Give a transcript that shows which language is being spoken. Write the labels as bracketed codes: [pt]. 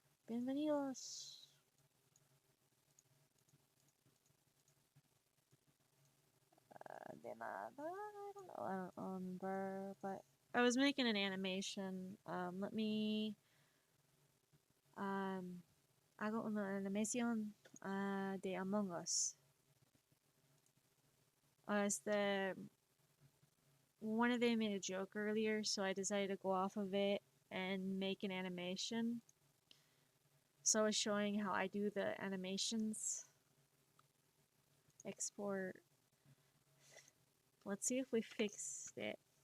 [es] Bienvenidos. De nada. [en] I don't remember, but I was making an animation. Let me [es] Hago una animación de Among Us. [en] One of them made a joke earlier, so I decided to go off of it and make an animation. So I was showing how I do the animations. Export. Let's see if we fixed it.